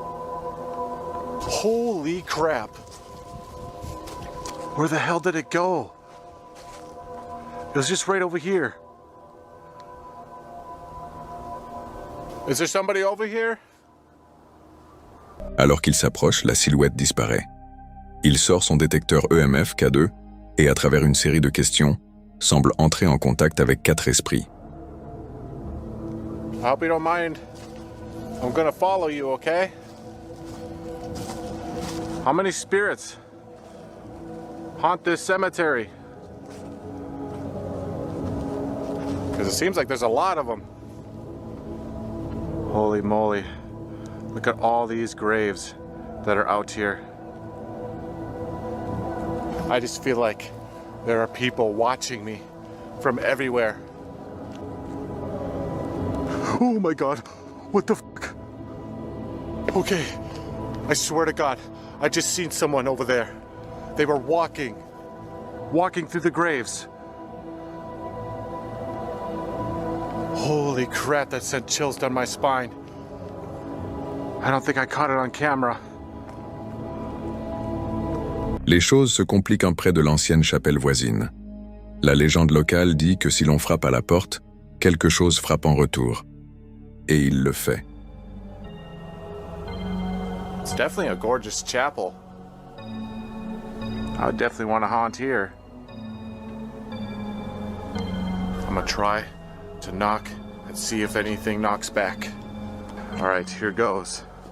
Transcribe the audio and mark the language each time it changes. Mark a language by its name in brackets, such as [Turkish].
[English] Holy crap. Where the hell did it go? It was just right over here. Is there somebody over here? [French] Alors qu'il s'approche, la silhouette disparaît. Il sort son détecteur EMF K2 et, à travers une série de questions, semble entrer en contact avec 4 esprits. [English] I hope you don't mind. I'm gonna follow you, okay? How many spirits haunt this cemetery? Because it seems like there's a lot of them. Holy moly. Look at all these graves that are out here. I just feel like there are people watching me from everywhere. Oh my God, what the fuck? Okay, I swear to God, I just seen someone over there. They were walking through the graves. Holy crap, that sent chills down my spine. I don't think I caught it on camera. [French] Les choses se compliquent un près de l'ancienne chapelle voisine. La légende locale dit que si l'on frappe à la porte, quelque chose frappe en retour. Et il le fait. [English] It's definitely a gorgeous chapel. I would definitely want to haunt here. I'm gonna try to knock and see if anything knocks back. All right, here goes.